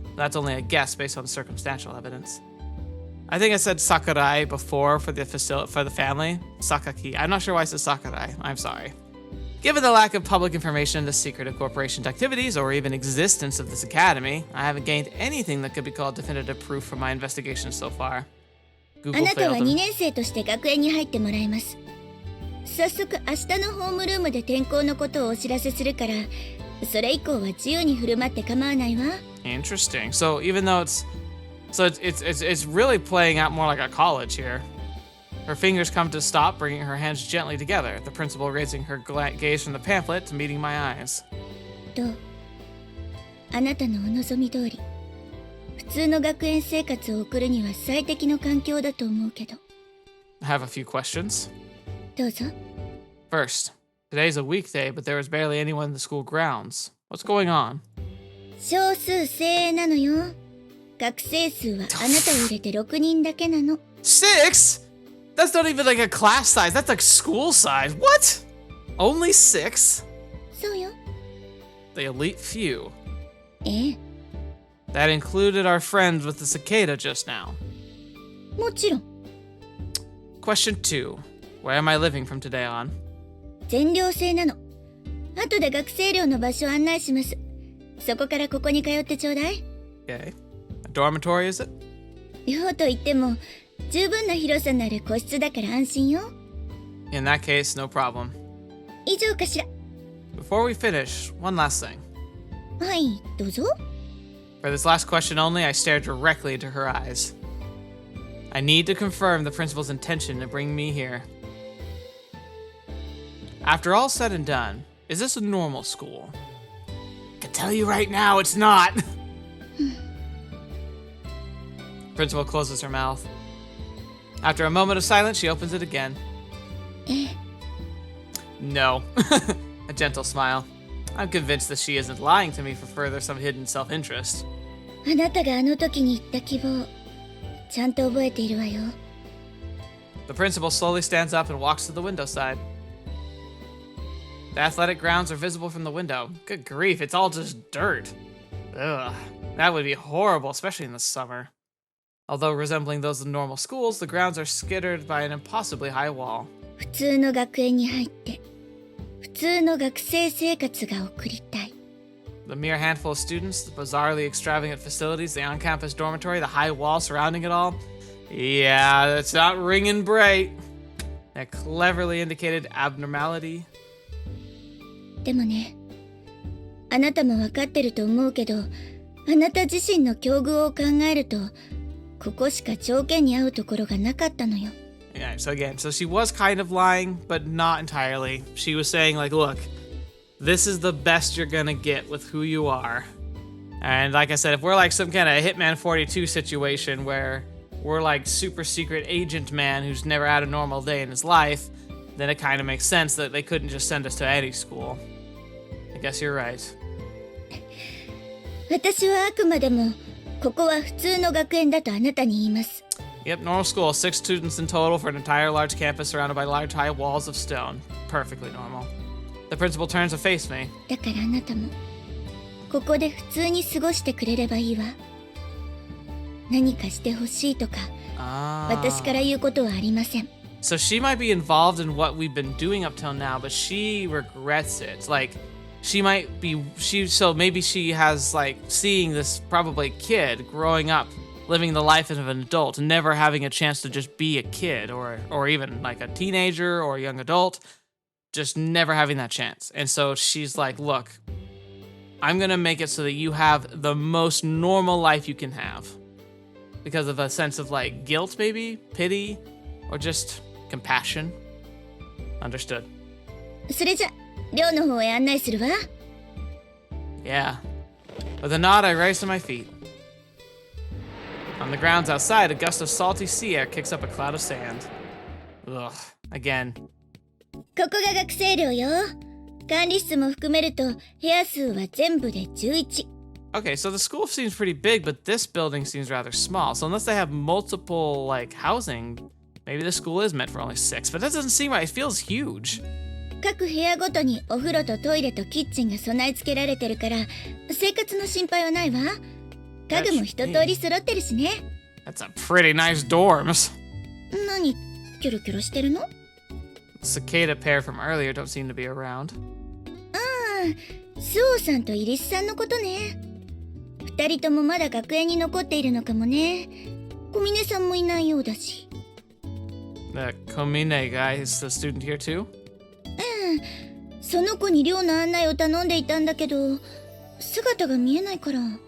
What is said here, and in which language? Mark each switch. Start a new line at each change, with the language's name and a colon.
English: That's only a guess based on circumstantial evidence. I think I said Sakurai before for the family. Sakaki. I'm not sure why I said Sakurai. I'm sorry. Given the lack of public information into secretive corporation activities or even existence of this academy, I haven't gained anything that could be called definitive proof from my investigation so far.
Japanese: あ Google なたは
English: failed
Japanese: 2
English: them.
Japanese: 年生として学園に入ってもらいます。早速明日のホームルームで転校のことをお知らせするから、それ以降は自由に振る舞って構わないわ。
English: Interesting. So even though it's really playing out more like a college here. Her fingers come to a stop, bringing her hands gently together, the principal raising her gaze from the pamphlet to meeting my eyes.
Japanese: どう？あなたのお望み通り、普通の学園生活を送るには最適の環境だと思うけど。
English: I have a few questions.
Japanese: どうぞ。
English: First, today's a weekday, but there is barely anyone in the school grounds. What's going on?
Japanese: 少数精鋭なのよ。学生数はあなたを入れて6人だけなの。
English: 6? That's not even like a class size. That's like school size. What? Only 6?
Japanese: そうよ。
English: The elite few.
Japanese: ええ、
English: That included our friends with the cicada just now.
Japanese: もちろん。
English: Question 2. Where am I living from today on?
Japanese: 全寮制なの。後で学生寮の場所を案内します。そこからここに通ってちょうだい。
English: Okay. A dormitory, is it?
Japanese: 寮といっても十分な広さのある個室だから安心よ。
English: In that case, no problem.
Japanese: 以上かしら。
English: Before we finish, one last thing.
Japanese: はい、どうぞ。
English: For this last question only, I stare directly into her eyes. I need to confirm the principal's intention to bring me here. After all said and done, is this a normal school? I can tell you right now, it's not. Principal closes her mouth. After a moment of silence, she opens it again.
Japanese: ええ、
English: No. A gentle smile. I'm convinced that she isn't lying to me for further some hidden self-interest.
Japanese: あなたがあの時に言った希望、ちゃんと覚えているわよ。
English: The principal slowly stands up and walks to the window side. The athletic grounds are visible from the window. Good grief, it's all just dirt. Ugh, that would be horrible, especially in the summer. Although resembling those of normal schools, the grounds are skittered by an impossibly high wall.
Japanese: 普通の学園に入って普通の学生生活が送りたい。
English: The mere handful of students, the bizarrely extravagant facilities, the on-campus dormitory, the high wall surrounding it all. Yeah, that's not ringing bright. That cleverly indicated abnormality.
Japanese: でもね、あなたも分かってると思うけど、あなた自身の境遇を考えると、ここしか条件に合うところがなかったのよ。
English: Yeah, so she was kind of lying, but not entirely. She was saying, like, look, this is the best you're gonna get with who you are. And like I said, if we're like some kind of Hitman 42 situation where we're like super secret agent man who's never had a normal day in his life, then it kind of makes sense that they couldn't just send us to any school. I guess you're right.
Japanese: 私はあくまでも、ここは普通の学園だとあなたに言います。
English: Yep, normal school. 6 students in total for an entire large campus surrounded by large high walls of stone. Perfectly normal. The principal turns to face me.
Japanese: だからあなたも、ここで普通に過ごしてくれればいいわ。何かしてほしいとか、私から言うことはありません。
English: So she might be involved in what we've been doing up till now, but she regrets it. Like, she might be, so maybe she has, like, seeing this probably kid growing up, living the life of an adult, and never having a chance to just be a kid, or even, like, a teenager or a young adult, just never having that chance. And so she's like, look, I'm gonna make it so that you have the most normal life you can have. Because of a sense of, like, guilt, maybe? Pity? Or just compassion? Understood.
Japanese: それじゃ、寮の方へ案内するわ。
English: Yeah. With a nod, I rise to my feet. On the grounds outside, a gust of salty sea air kicks up a cloud of sand. Ugh. Again.
Japanese: ここが学生寮よ。管理室も含めると、部屋数は全部で11。
English: Okay, so the school seems pretty big, but this building seems rather small. So unless they have multiple, like, housing, maybe the school is meant for only 6. But that doesn't seem right. It feels huge.
Japanese: 各部屋ごとにお風呂とトイレとキッチンが備え付けられてるから、生活の心配はないわ。家具も一通り揃ってるしね。
English: That's a pretty nice dorms.
Japanese: 何、キョロキョロしてるの？
English: Cicada pair from earlier don't seem to be around.
Japanese: ああ、スオさんとイリスさんのことね。二人ともまだ学園に残っているのかもね。小峰さんもいないようだし。
English: The Komine guy is the student here too?
Japanese: その子に寮の案内を頼んでいたんだけど、姿が見えないから。